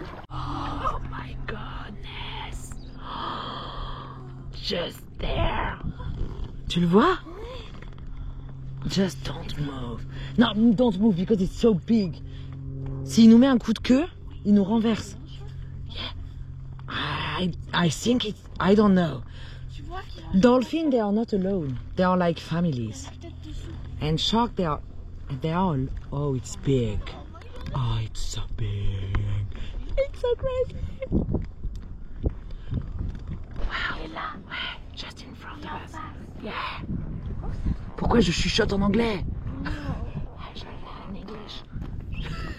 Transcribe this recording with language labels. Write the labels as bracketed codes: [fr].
[en] Oh my goodness. just there. [fr] Tu le vois? [en] Just don't move. No, don't move because it's so big. [fr] S'il nous met un coup de queue, il nous renverse. [en] Yeah. I think it's... I don't know. Dolphins, they are not alone. They are like families. And shark, they are all... Oh, it's big. Oh, it's so big. It's so crazy. Wow. Ouais, just in front of us. Yeah. [fr] Pourquoi je chuchote en anglais? Je vais faire en English.